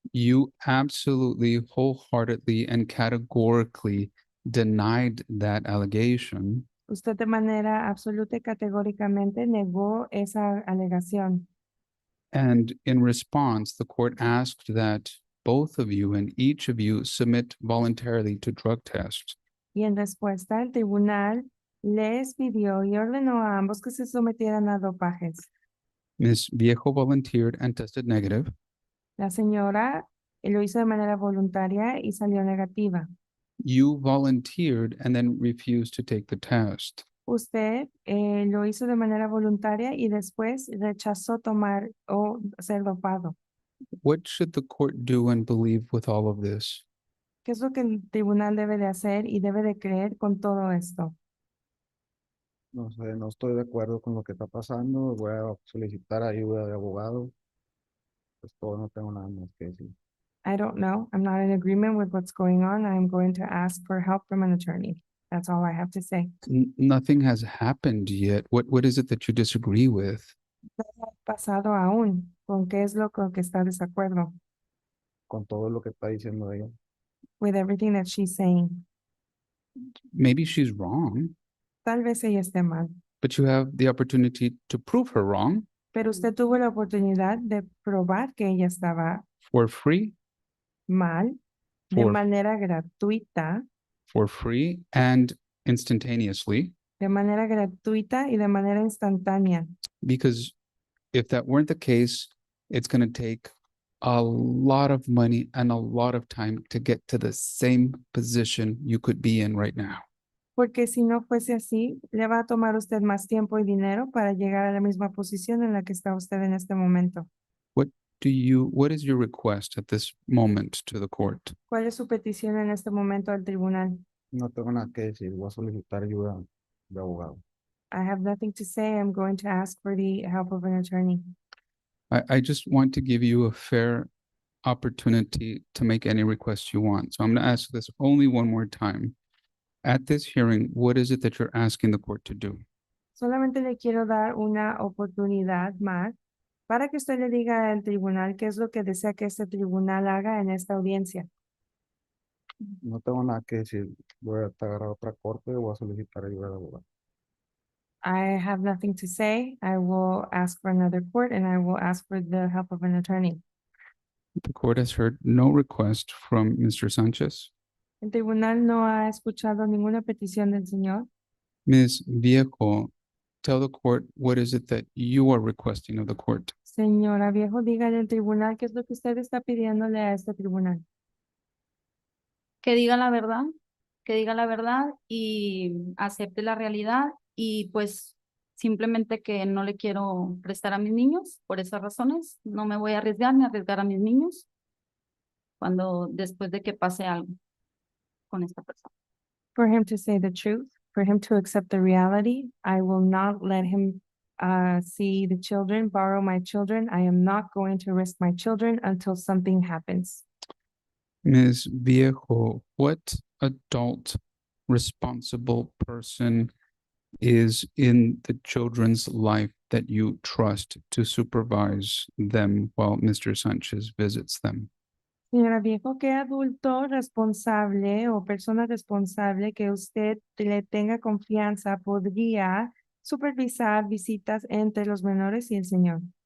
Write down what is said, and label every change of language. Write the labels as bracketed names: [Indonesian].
[English] You absolutely, wholeheartedly, and categorically denied that allegation. [Spanish] Usted de manera absoluta y categóricamente negó esa alegación. [English] And in response, the court asked that both of you and each of you submit voluntarily to drug tests. [Spanish] Y en respuesta, el tribunal les pidió y ordenó a ambos que se sometieran a dopajes. [English] Ms. Viejo volunteered and tested negative. [Spanish] La señora lo hizo de manera voluntaria y salió negativa. [English] You volunteered and then refused to take the test. [Spanish] Usted lo hizo de manera voluntaria y después rechazó tomar o ser dopado. [English] What should the court do and believe with all of this? [Spanish] ¿Qué es lo que el tribunal debe de hacer y debe de creer con todo esto? No sé, no estoy de acuerdo con lo que está pasando. Voy a solicitar ayuda de abogado. Pues todo, no tengo nada más que decir. [English] I don't know. I'm not in agreement with what's going on. I'm going to ask for help from an attorney. That's all I have to say. Nothing has happened yet. What is it that you disagree with? [Spanish] No ha pasado aún. ¿Con qué es lo con que está desacuerdo? Con todo lo que está diciendo ella. [English] With everything that she's saying. Maybe she's wrong, [Spanish] Tal vez ella esté mal, [English] but you have the opportunity to prove her wrong [Spanish] pero usted tuvo la oportunidad de probar que ella estaba [English] for free, [Spanish] mal de [English] For- [Spanish] manera gratuita, [English] for free and instantaneously. [Spanish] de manera gratuita y de manera instantánea. [English] Because if that weren't the case, it's going to take a lot of money and a lot of time to get to the same position you could be in right now. [Spanish] Porque si no fuese así, le va a tomar usted más tiempo y dinero para llegar a la misma posición en la que está usted en este momento. [English] What is your request at this moment to the court? [Spanish] ¿Cuál es su petición en este momento al tribunal? No tengo nada que decir. Voy a solicitar ayuda de abogado. [English] I have nothing to say. I'm going to ask for the help of an attorney. I just want to give you a fair opportunity to make any request you want. So I'm going to ask this only one more time. At this hearing, what is it that you're asking the court to do? [Spanish] Solamente le quiero dar una oportunidad más para que usted le diga al tribunal qué es lo que desea que este tribunal haga en esta audiencia. No tengo nada que decir. Voy a agarrar otra corte. Voy a solicitar ayuda de abogado. [English] I have nothing to say. I will ask for another court and I will ask for the help of an attorney. The court has heard no request from Mr. Sanchez. [Spanish] El tribunal no ha escuchado ninguna petición del señor. [English] Ms. Viejo, tell the court what is it that you are requesting of the court. [Spanish] Señora Viejo, dígale al tribunal qué es lo que usted está pidiéndole a este tribunal. Que diga la verdad y acepte la realidad y pues simplemente que no le quiero prestar a mis niños por esas razones. No me voy a arriesgar ni a arriesgar a mis niños cuando después de que pase algo con esta persona. [English] For him to say the truth, for him to accept the reality, I will not let him see the children, borrow my children. I am not going to risk my children until something happens. Ms. Viejo, what adult responsible person is in the children's life that you trust to supervise them while Mr. Sanchez visits them? [Spanish] Señora Viejo, ¿qué adulto responsable o persona responsable que usted le tenga confianza podría supervisar visitas entre los menores y el señor?